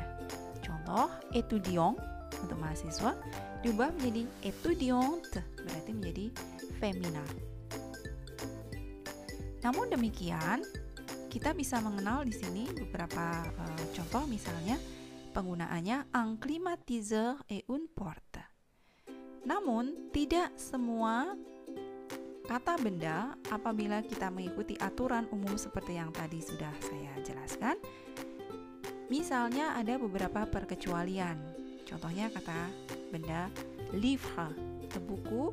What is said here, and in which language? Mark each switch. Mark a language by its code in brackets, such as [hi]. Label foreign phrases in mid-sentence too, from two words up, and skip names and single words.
[id] Contoh, étudiant untuk mahasiswa diubah menjadi étudiante, berarti menjadi femina. Namun demikian, kita bisa mengenal di sini beberapa contoh, misalnya penggunaannya [fr] un climatiseur et une porte. [id] Namun tidak semua kata benda apabila kita mengikuti aturan umum seperti yang tadi sudah saya jelaskan. Misalnya ada beberapa perkecualian. Contohnya kata benda livre, buku.